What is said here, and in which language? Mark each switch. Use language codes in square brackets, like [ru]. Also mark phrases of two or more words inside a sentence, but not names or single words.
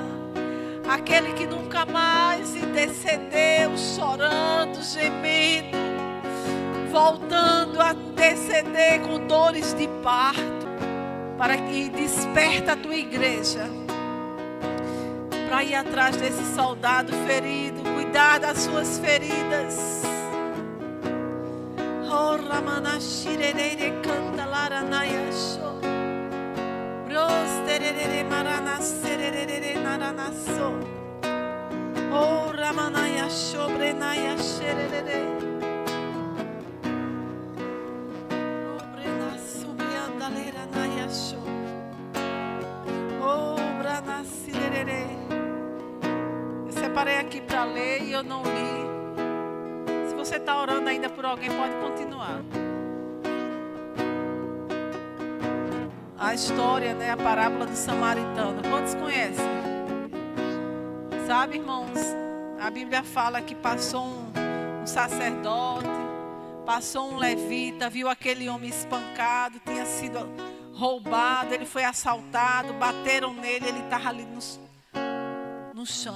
[pt] Aquele que nunca mais intercedeu, chorando, gemendo, voltando a interceder com dores de parto, para que desperta a tua igreja, para ir atrás desse soldado ferido, cuidar das suas feridas. Oh, Ramana Shirere canta Laranaya Show. Brosterere Marana Serere Naranaso. Oh, Ramanaya Shobrenaya Sherere. Obrena Subianda Leranaya Show. Oh, Brana Sirere. Eu separei aqui para ler e eu não li. Se você está orando ainda por alguém, pode continuar. A história, né, a parábola do samaritano. Quantos conhecem? Sabe, irmãos, a Bíblia fala que passou um sacerdote, passou um levita, viu aquele homem espancado, tinha sido roubado, ele foi assaltado, bateram nele, ele estava ali no chão.